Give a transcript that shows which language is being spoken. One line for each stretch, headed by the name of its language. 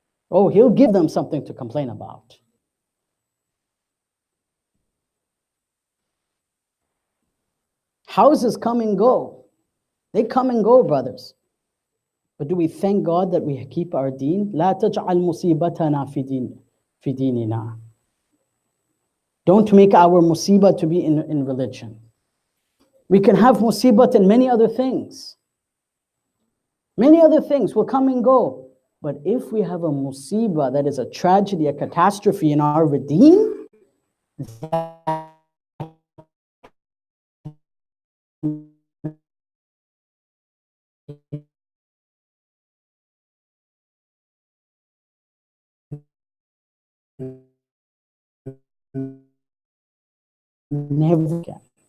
English: Oh, He'll give them something to complain about. Houses come and go. They come and go, brothers. But do we thank God that we keep our deen?
Arabic: لا تجعل مصيبتنا في ديننا.
English: Don't make our musibah to be in religion. We can have musibat in many other things. Many other things will come and go. But if we have a musibah that is a tragedy, a catastrophe in our deen, never again.